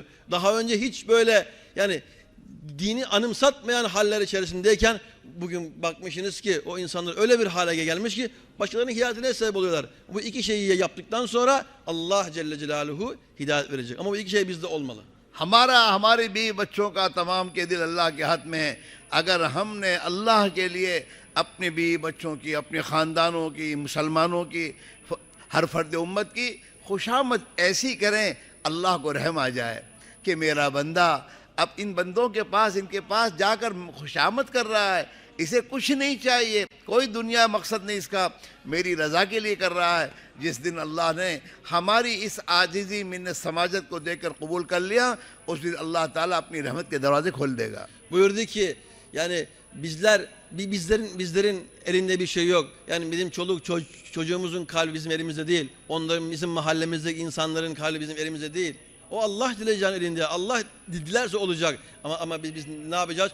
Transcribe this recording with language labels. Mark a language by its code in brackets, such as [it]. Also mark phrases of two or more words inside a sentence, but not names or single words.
[tr] Daha önce hiç böyle yani dini anımsatmayan haller içerisindeyken bugün bakmışsınız ki o insanlar öyle bir hale gelmiş ki başkalarının hidayetine sebep oluyorlar. Bu iki şeyi yaptıktan sonra Allah Celle Celaluhu hidayet verecek. Ama bu iki şey bizde olmalı. [hi] हमारा हमारे बीवी बच्चों का तमाम के दिल अल्लाह के हाथ में है। अगर हमने अल्लाह के लिए अपने बीवी बच्चों की, अपने ख़ानदानों की, मुसलमानों की, हर फर्द उम्मत की खुशामद ऐसी करें अल्लाह को रहम आ जाए कि मेरा बंदा अब इन बंदों के पास, इनके पास जाकर खुशामद कर रहा है, इसे कुछ नहीं चाहिए, कोई दुनिया मकसद नहीं इसका, मेरी रज़ा के लिए कर रहा है। जिस दिन अल्लाह ने हमारी इस आजिज़ी मिन्नत समाजत को देखकर कबूल कर लिया, उस दिन अल्लाह ताला अपनी रहमत के दरवाजे खोल देगा। [tr] Buyurdu ki yani bizlerin elinde bir şey yok. Yani bizim çocuğumuzun kalbi bizim elimizde değil. Onların, bizim mahallemizdeki insanların kalbi bizim elimizde değil. O Allah dileyeceğin elinde. Allah dilerse olacak. Ama biz ne yapacağız?